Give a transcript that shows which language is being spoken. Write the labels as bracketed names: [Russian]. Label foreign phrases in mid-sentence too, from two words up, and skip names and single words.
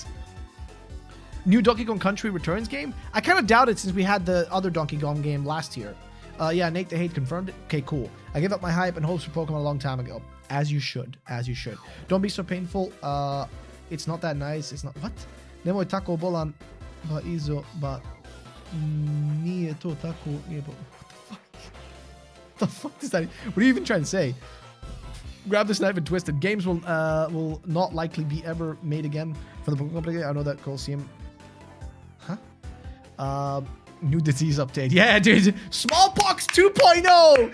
[English] New Donkey Kong Country Returns game? I kind of doubt it since we had the other Donkey Kong game last year. Yeah, Nate the Hate confirmed it. Okay, cool. I gave up my hype and hopes for Pokemon a long time ago. As you should. Don't be so painful. It's not that nice. It's not. What? Nemo tako bolan ba izo ba nije to tako. What the fuck is that? What are you even trying to say? Grab this knife and twist it. Games will not likely be ever made again for the Pokemon Company. I know that Colosseum. Huh? New disease update. Yeah, dude. Smallpox 2.0.